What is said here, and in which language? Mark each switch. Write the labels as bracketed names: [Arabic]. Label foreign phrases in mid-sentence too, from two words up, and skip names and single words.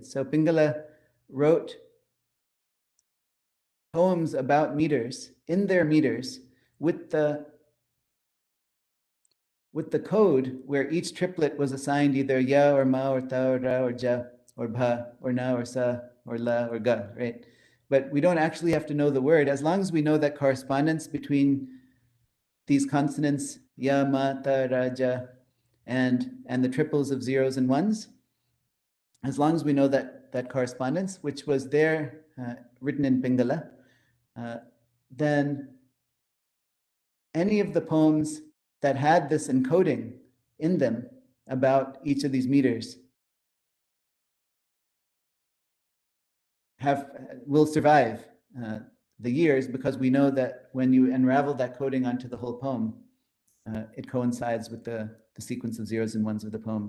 [English] So Pingala wrote poems about meters in their meters with the code where each triplet was assigned either ya or ma or ta or ra or ja or bha or na or sa or la or ga, right? But we don't actually have to know the word as long as we know that correspondence between these consonants ya, ma, ta, ra, ja, and the triples of zeros and ones. As long as we know that correspondence, which was there written in Pingala, then any of the poems that had this encoding in them about each of these meters will survive the years, because we know that when you unravel that coding onto the whole poem, it coincides with the sequence of zeros and ones of the poem.